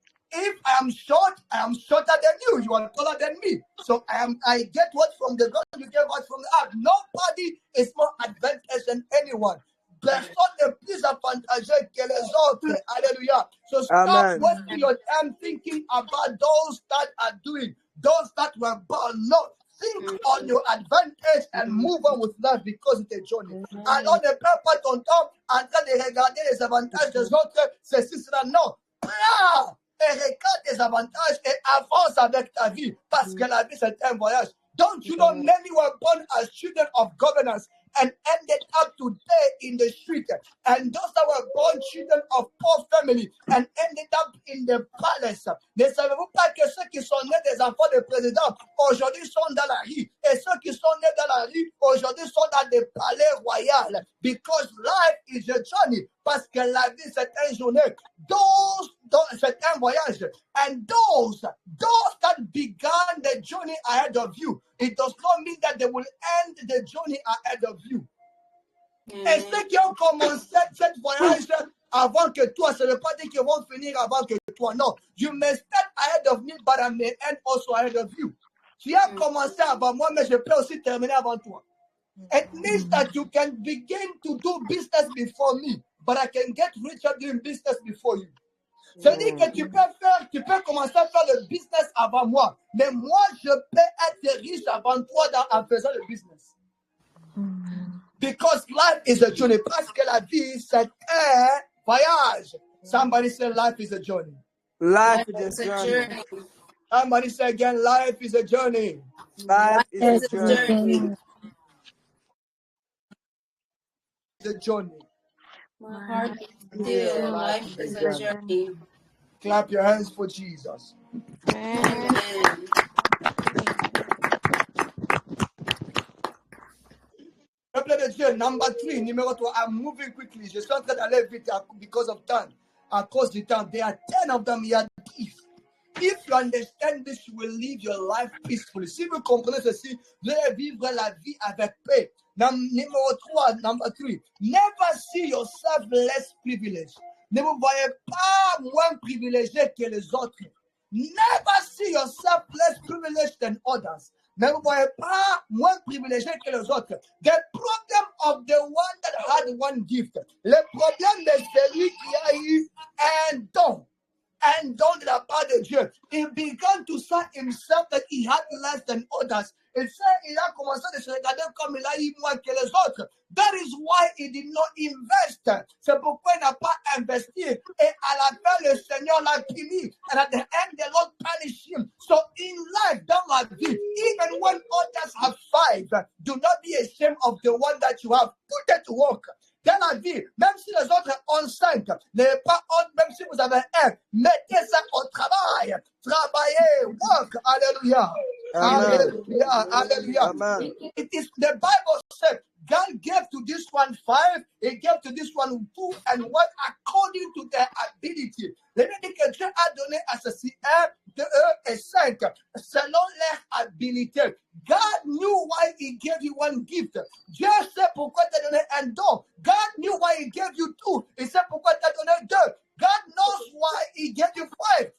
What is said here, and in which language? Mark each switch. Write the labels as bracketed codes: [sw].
[en] If I am short, I am shorter than you. You are taller than me. So I get what from the God, you get what from the earth. Nobody is more advantaged than anyone. [fr] Personne n'est plus avantageux que les autres. [en] Hallelujah. So stop wasting your time thinking about those that are doing, those that were born. No, think on your advantage and move on with life because it's a journey. [fr] Alors ne perds pas ton temps en train de regarder les avantages des autres. Ceci sera non. Et regarde tes avantages et avance avec ta vie parce que la vie c'est un voyage. [en] Don't you know many were born as children of governors and ended up today in the street, and those that were born children of poor family and ended up in the palace. [fr] Ne savez-vous pas que ceux qui sont nés des enfants de présidents aujourd'hui sont dans la rue, et ceux qui sont nés dans la rue aujourd'hui sont dans des palais royaux? [en] Because life is a journey. [fr] Parce que la vie c'est une journée. C'est un voyage. [en] And those that began the journey ahead of you, it does not mean that they will end the journey ahead of you. [fr] Et ceux qui ont commencé cette voyage avant que toi, ça ne veut pas dire qu'ils vont finir avant que toi. Non. [en] You may start ahead of me, but I may end also ahead of you. [fr] Tu as commencé avant moi, mais je peux aussi terminer avant toi. [en] It means that you can begin to do business before me, but I can get richer doing business before you. [fr] C'est-à-dire que tu peux commencer à faire le business avant moi, mais moi, je peux être riche avant toi en faisant le business. [en] Because life is a journey. [fr] Parce que la vie, c'est un voyage. [en] Somebody say life is a journey. Life is a journey. Somebody say again, life is a journey. Life is a journey. It's a journey. My heart is still. Life is a journey. Clap your hands for Jesus. Amen. [fr] Peuple de Dieu, [en] number 3, [fr] numéro 3. [en] I'm moving quickly. [fr] Je suis en train d'aller vite [en] because of time. [fr] À cause du temps. [en] There are 10 of them. [fr] Il y a 10. [en] If you understand this, you will live your life peacefully. [fr] Si vous comprenez ceci, vous allez vivre la vie avec paix. Numéro 3, [en] number 3. Never see yourself less privileged. [fr] Ne vous voyez pas moins privilégié que les autres. [en] Never see yourself less privileged than others. [fr] Ne vous voyez pas moins privilégié que les autres. [en] The problem of the one that had one gift. [fr] Le problème de celui qui a eu un don. And don de la part de Dieu. [en] He began to say himself that he had less than others. [fr] Il a commencé à se regarder comme il a eu moins que les autres. That is why he did not invest. C'est pourquoi il n'a pas investi. Et à la fin, le Seigneur l'a puni. [en] And at the end, the Lord punished him. So in life, [fr] dans la vie, [en] even when others have 5, do not be ashamed of the one that you have. Put it to work. [fr] Dans la vie, même si les autres ont 5, n'ayez pas honte, même si vous avez 1, mettez ça au travail. Travaillez, work. Alléluia. Hallelujah. Hallelujah. [en] Amen. It is the Bible said God gave to this one 5, he gave to this one 2 and 1 according to their ability. [fr] Les dit que Dieu a donné à ceci 1, 2 et 5 selon leur habilité. [en] God knew why he gave you one gift. [fr] Dieu sait pourquoi tu as donné un don. [en] God knew why he gave you 2. [fr] Il sait pourquoi tu as donné 2. [en] God knows why he gave you 5.